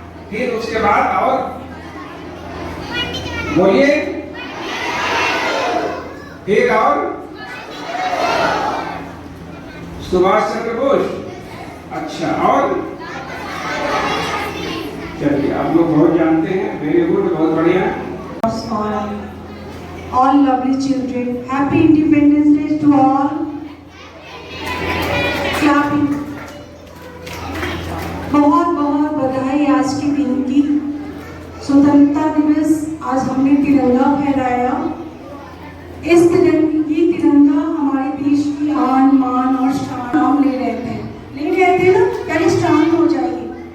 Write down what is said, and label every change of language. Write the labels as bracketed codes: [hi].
[hi] फिर उसके बाद और बोलिए, फिर और सुभाष चंद्र बोस। अच्छा, और चलिए, आप लोग बहुत जानते हैं। [en] very good, [hi] बहुत बढ़िया। [en] All lovely children, happy Independence Day to all. Clapping. [hi] बहुत बहुत बधाई आज के दिन की। स्वतंत्रता दिवस आज हमने तिरंगा फहराया। इस तिरंगा हमारे देश की आन मान और शान हम ले रहे थे ना, पहले शांत हो जाइए।